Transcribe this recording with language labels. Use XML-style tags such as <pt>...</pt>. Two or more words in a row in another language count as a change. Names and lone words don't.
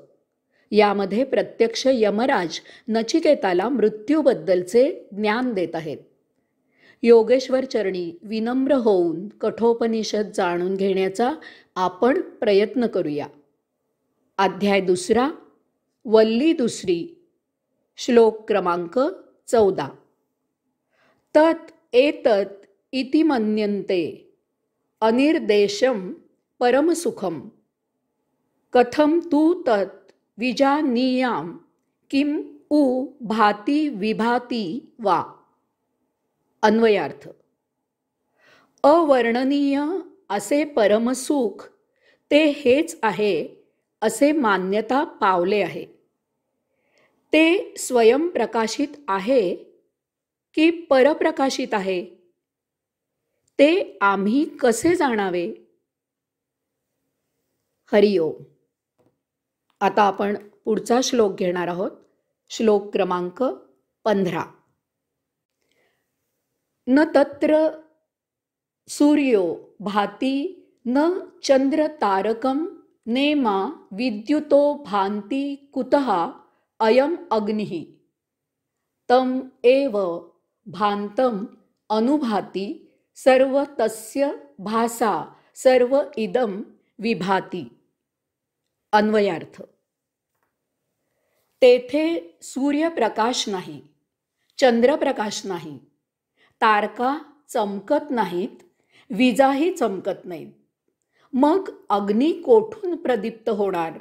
<mr>यामध्ये प्रत्यक्ष यमराज नचिकेताला मृत्यूबद्दलचे ज्ञान देत आहेत. योगेश्वर चरणी विनम्र होऊन कठोपनिषद जाणून घेण्याचा आपण प्रयत्न करूया. अध्याय 2, वल्ली 2, श्लोक क्रमांक 14.</mr> <sa>तत् एतत् इति मन्यन्ते अनिर्देशं परमसुखं कथं तु तत् विजानीयां किं उ भाति विभाति वा.</sa> <mr>अन्वयार्थ. अवर्णनीय असे परमसुख ते हेच आहे असे मान्यता पावले आहे. ते स्वयंप्रकाशित आहे की परप्रकाशित आहे, ते आम्ही कसे जाणावे. हरिओम. आता आपण पुढचा श्लोक घेणार आहोत. श्लोक क्रमांक 15.</mr> <sa>न तत्र सूर्यो भाति न चंद्र तारकम नेमा विद्युतो भांति कुतः अयम अग्निः तम एव भांतम अनुभाति सर्व तस्य भासा सर्व इदम विभाति.</sa> <mr>अन्वयार्थ. तेथे सूर्यप्रकाश नाही, चंद्रप्रकाश नाही, तारका चमकत नाहीत, विजाही चमकत नाहीत. मग अग्नी कोठून प्रदीप्त होणार.</mr>